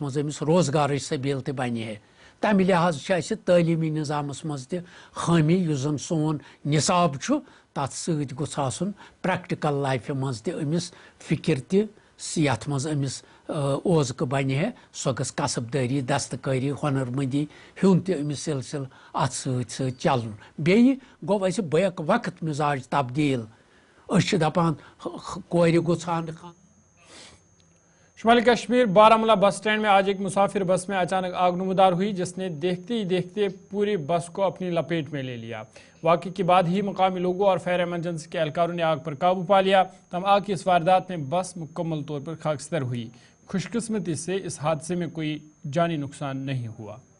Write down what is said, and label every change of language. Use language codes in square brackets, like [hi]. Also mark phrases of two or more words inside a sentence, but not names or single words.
[ks] مز أمس روزگارٕچ سبیل تہِ بنہِ ہے تمہِ لحاظ چھِ اَسہِ تعلیمی نظامس مز تہِ خٲمی یُس زن سون نصاب چھُ تتھ سۭتۍ گوٚژھ آسُن [en] practical life [ks] منٛز تہِ أمِس فکر تہِ یتھ منٛز أمِس اوزکہٕ بنہِ ہے سۄ گٔژھ کسب دٲری دستکٲری ہۄنر مندی ہُنٛد تہِ أمِس سلسلہٕ اتھ سۭتۍ سۭتۍ چلُن بیٚیہِ گوٚو اَسہِ بیک وقت مزاج تبدیل أسۍ چھِ دپان کورِ گوٚژھ خانٛدر [ur] شمالی کشمیر بارامولہ بس سٹینڈ میں آج ایک مسافر بس میں اچانک آگ نمودار ہوئی جس نے دیکھتے ہی دیکھتے پوری بس کو اپنی لپیٹ میں لے لیا واقعے کے بعد ہی مقامی لوگوں اور فائر ایمرجنسی کے اہلکاروں نے آگ پر قابو پا لیا تم آگ کی اس واردات میں بس مکمل طور پر خاکستر ہوئی خوش قسمتی سے اس حادثے میں کوئی جانی نقصان نہیں ہوا